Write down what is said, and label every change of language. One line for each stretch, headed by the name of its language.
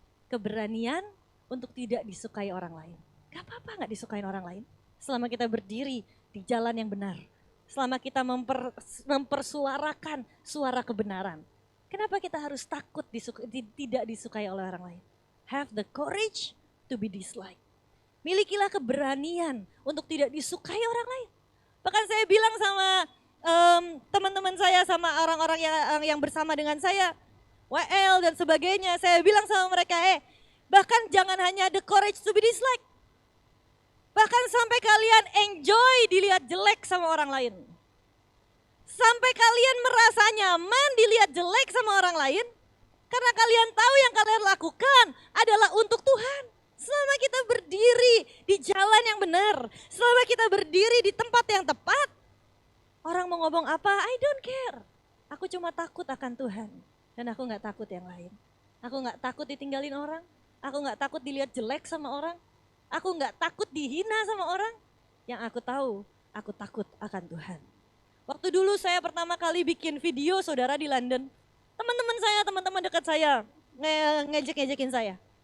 Indonesian: Keberanian untuk tidak disukai orang lain. Gak apa-apa gak disukai orang lain. Selama kita berdiri di jalan yang benar. Selama kita mempersuarakan suara kebenaran. Kenapa kita harus takut tidak disukai oleh orang lain?
English: Have the courage to be disliked.
Indonesian: Milikilah keberanian untuk tidak disukai orang lain. Bahkan saya bilang sama teman-teman saya, sama orang-orang yang bersama dengan saya, WL dan sebagainya, saya bilang sama mereka, bahkan jangan hanya
English: the courage to be disliked.
Indonesian: Bahkan sampai kalian enjoy dilihat jelek sama orang lain. Sampai kalian merasa nyaman dilihat jelek sama orang lain. Karena kalian tahu yang kalian lakukan adalah untuk Tuhan. Selama kita berdiri di jalan yang benar. Selama kita berdiri di tempat yang tepat. Orang mau ngomong apa,
English: I don't care.
Indonesian: Aku cuma takut akan Tuhan. Dan aku gak takut yang lain. Aku gak takut ditinggalin orang. Aku gak takut dilihat jelek sama orang. Aku gak takut dihina sama orang. Yang aku tahu, aku takut akan Tuhan. Waktu dulu saya pertama kali bikin video, saudara, di London. Teman-teman saya, teman-teman dekat saya, ngejek-ngejekin saya.